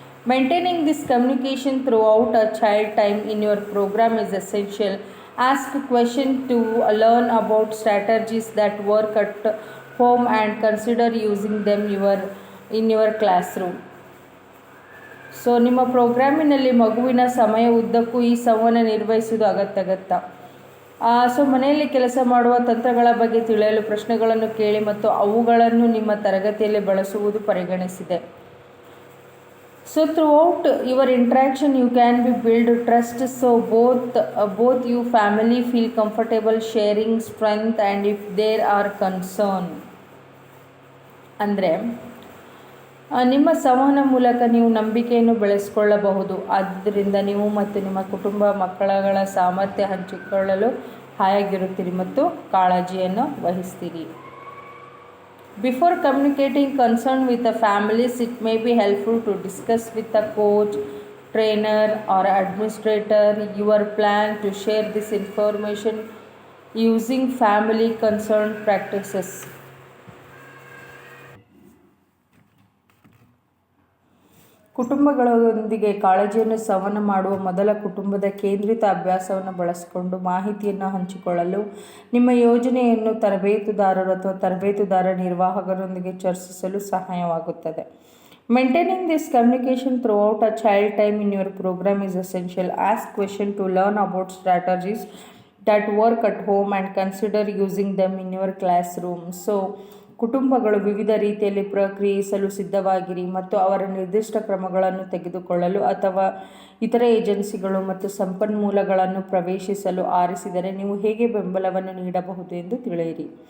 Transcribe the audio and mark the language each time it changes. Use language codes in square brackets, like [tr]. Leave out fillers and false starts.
[en] Maintaining this communication throughout a child time in your program is essential. Ask questions to learn about strategies that work at home and consider using them in your classroom. [kn] So ನಿಮ್ಮ ಪ್ರೋಗ್ರಾಮಿನಲ್ಲಿ ಮಗುವಿನ ಸಮಯ ಉದ್ದಕ್ಕೂ ಈ ಸಂವಹನ ನಿರ್ವಹಿಸುವುದು ಅಗತ್ಯ. So ಮನೆಯಲ್ಲಿ ಕೆಲಸ ಮಾಡುವ ತಂತ್ರಗಳ ಬಗ್ಗೆ ತಿಳಿಯಲು ಪ್ರಶ್ನೆಗಳನ್ನು ಕೇಳಿ ಮತ್ತು ಅವುಗಳನ್ನು ನಿಮ್ಮ ತರಗತಿಯಲ್ಲಿ ಬಳಸುವುದು ಪರಿಗಣಿಸಿದೆ. [en] So throughout your interaction you can be build trust, so both you family feel comfortable sharing strength and if there are concern. [kn] ಅಂದರೆ ನಿಮ್ಮ ಸಂವಹನ ಮೂಲಕ ನೀವು ನಂಬಿಕೆಯನ್ನು ಬೆಳೆಸಿಕೊಳ್ಳಬಹುದು. ಆದ್ದರಿಂದ ನೀವು ಮತ್ತು ನಿಮ್ಮ ಕುಟುಂಬ ಮಕ್ಕಳ ಸಾಮರ್ಥ್ಯ ಹಂಚಿಕೊಳ್ಳಲು ಹಾಯಾಗಿರುತ್ತೀರಿ ಮತ್ತು ಕಾಳಜಿಯನ್ನು ವಹಿಸ್ತೀರಿ. [en] Before communicating concern with the families, it may be helpful to discuss with the coach, trainer or administrator your plan to share this information using family concern practices. [kn] ಕುಟುಂಬಗಳೊಂದಿಗೆ ಕಾಳಜಿಯನ್ನು ಸಂವಹನ ಮಾಡುವ ಮೊದಲ ಕುಟುಂಬದ ಕೇಂದ್ರಿತ ಅಭ್ಯಾಸವನ್ನು ಬಳಸಿಕೊಂಡು ಮಾಹಿತಿಯನ್ನು ಹಂಚಿಕೊಳ್ಳಲು ನಿಮ್ಮ ಯೋಜನೆಯನ್ನು ತರಬೇತುದಾರರು ಅಥವಾ ತರಬೇತುದಾರ ನಿರ್ವಾಹಕರೊಂದಿಗೆ ಚರ್ಚಿಸಲು ಸಹಾಯವಾಗುತ್ತದೆ. [en] Maintaining this communication throughout a child time in your program is essential. Ask questions to learn about strategies that work at home and consider using them in your classroom. [kn] So ಕುಟುಂಬಗಳು ವಿವಿಧ ರೀತಿಯಲ್ಲಿ ಪ್ರಕ್ರಿಯಿಸಲು ಸಿದ್ಧವಾಗಿರಿ ಮತ್ತು ಅವರ ನಿರ್ದಿಷ್ಟ ಕ್ರಮಗಳನ್ನು ತೆಗೆದುಕೊಳ್ಳಲು ಅಥವಾ ಇತರ ಏಜೆನ್ಸಿಗಳು ಮತ್ತು ಸಂಪನ್ಮೂಲಗಳನ್ನು ಪ್ರವೇಶಿಸಲು ಆರಿಸಿದರೆ ನೀವು ಹೇಗೆ ಬೆಂಬಲವನ್ನು ನೀಡಬಹುದು ಎಂದು ತಿಳಿಯಿರಿ.